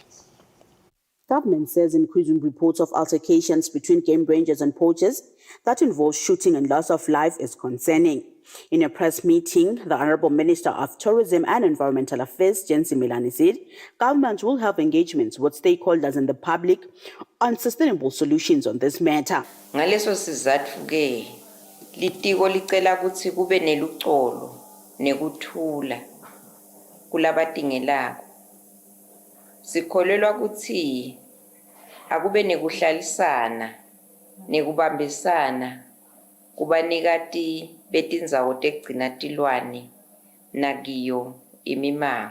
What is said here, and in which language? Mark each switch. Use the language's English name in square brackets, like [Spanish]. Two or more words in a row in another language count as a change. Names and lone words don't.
[English] Government says increasing reports of altercations between game rangers and poachers that involve shooting and loss of life is concerning. In a press meeting, the Honourable Minister of Tourism and Environmental Affairs, James Milane, said government will have engagements with stakeholders and the public on sustainable solutions on this matter. [Swati] Ngaleso sizathu ke litiko licela ukuthi kube neluxolo nekuthula kulabadingelako. Sikholelwa ukuthi akube nekuhlalisana nekubambisana kubanikati betindzawo tekugcina tilwane nakiyo imimango.